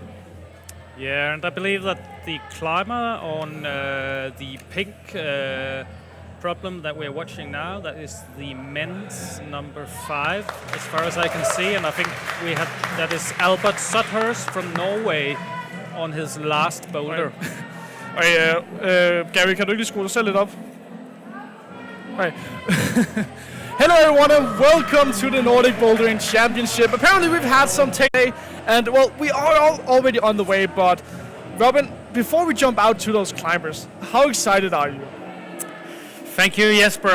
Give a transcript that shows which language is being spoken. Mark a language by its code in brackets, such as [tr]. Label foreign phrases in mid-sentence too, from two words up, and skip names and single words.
[en] Yeah, and I believe that the climber on the pink problem that we're watching now, that is the men's number 5, as far as I can see, and I think that is Albert Sudhurst from Norway on his last boulder. [da] Og Gary, kan du ikke lige skrue dig selv lidt op? [en] Right. Hello everyone and welcome to the Nordic Bouldering Championship. Apparently we've had some today, and well, we are already on the way, but Robin, before we jump out to those climbers, how excited are you? Thank you, Jesper.